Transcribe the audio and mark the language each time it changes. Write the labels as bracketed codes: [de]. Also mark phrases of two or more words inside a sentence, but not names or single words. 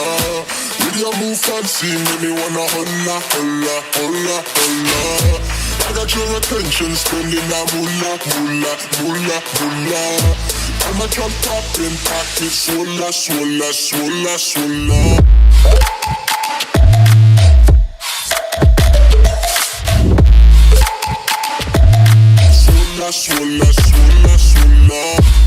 [en] With your move fancy, make me wanna [es] hola, hola, hola, hola. [en] I got your attention, spending that moolah, moolah, moolah, moolah. I'm a drop poppin' pocket, swola, swola, swola, swola. Swola, swola, swola, swola.